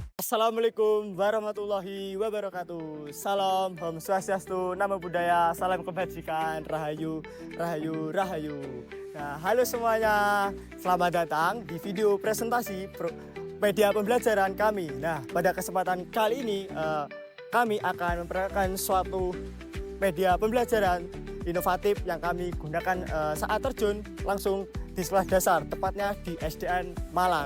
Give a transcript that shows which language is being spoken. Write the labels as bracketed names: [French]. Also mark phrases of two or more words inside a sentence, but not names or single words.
[Arabic] السلام عليكم ورحمة الله وبركاته. [Indonesian] Salam, Om Swastiastu, Namo Buddhaya, salam kebajikan, Rahayu, Rahayu, Rahayu. Nah, halo semuanya, selamat datang di video presentasi media pembelajaran kami. Nah, pada kesempatan kali ini kami akan memperkenalkan suatu media pembelajaran inovatif yang kami gunakan saat terjun langsung di sekolah dasar, tepatnya di SDN Malang.